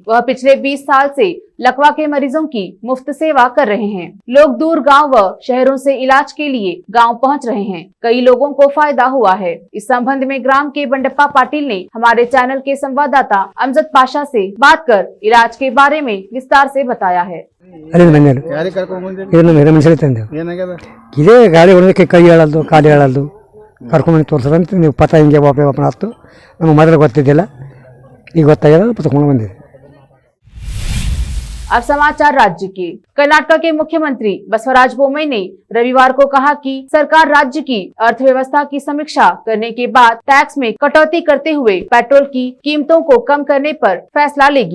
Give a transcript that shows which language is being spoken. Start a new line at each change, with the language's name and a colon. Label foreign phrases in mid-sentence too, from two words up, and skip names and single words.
Hindi: वह पिछले 20 साल से लकवा के मरीजों की मुफ्त सेवा कर रहे हैं। लोग दूर गांव व शहरों से इलाज के लिए गांव पहुंच रहे हैं। कई लोगों को फायदा हुआ है। इस संबंध में ग्राम के बंडप्पा पाटिल ने हमारे चैनल के संवाददाता अमजद पाशा से बात कर इलाज के बारे में विस्तार से बताया है।
Kannada: ಇದೇ ಗಾಳಿ ಹೊಡೆದಕ್ಕೆ ಕೈ ಹೇಳೋದು ಕಾಲು ಹೇಳೋದು ಕರ್ಕೊಂಡ್ಬಂದು ತೋರಿಸೋದಂತ ನೀವು ಪತ ಹಿಂಗೆ ಒಬ್ಬನ ಹತ್ತು ನಮಗೆ ಮೊದಲು ಗೊತ್ತಿದ್ದಿಲ್ಲ ಈಗ ಗೊತ್ತಾಗ್ಯದ ತಗೊಂಡು ಬಂದಿದೆ।
Hindi: अब समाचार राज्य के। कर्नाटक के मुख्यमंत्री बसवराज बोम्मई ने रविवार को कहा कि सरकार राज्य की अर्थव्यवस्था की समीक्षा करने के बाद टैक्स में कटौती करते हुए पेट्रोल की कीमतों को कम करने पर फैसला लेगी।